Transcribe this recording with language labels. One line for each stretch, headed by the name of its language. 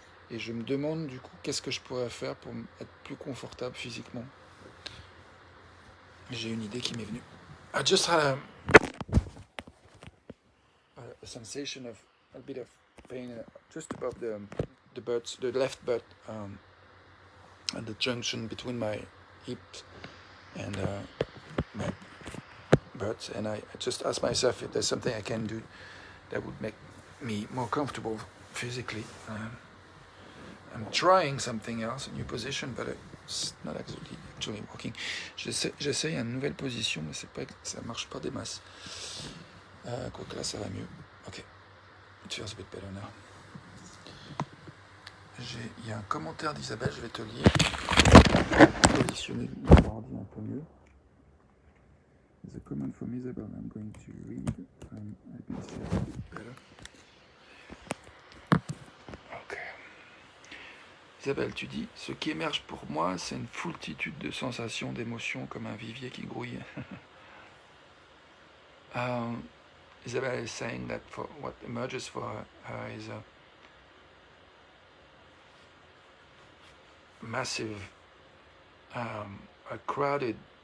French: Et je me demande du coup qu'est-ce que je pourrais faire pour être plus confortable physiquement. J'ai une idée qui m'est venue.
English: I just had a sensation of a bit of pain just above the left butt, at the junction between my hip and my But, and I just ask myself if there's something I can do that would make me more comfortable physically. I'm trying something else, a new position, but it's not actually working.
French: J'essaye une nouvelle position, mais c'est pas, ça marche pas des masses. Quoique là, ça va mieux.
English: Ok, it feels a bit better now.
French: Il y a un commentaire d'Isabelle, je vais te lire. Positionner mon ordi un peu mieux.
English: There's a comment from Isabelle I'm going to read. I can see a bit better. Ok.
French: Isabelle, tu dis, ce qui émerge pour moi, c'est une foultitude de sensations, d'émotions, comme un vivier qui grouille.
English: Isabelle is saying that for what emerges for her is a massive, a crowded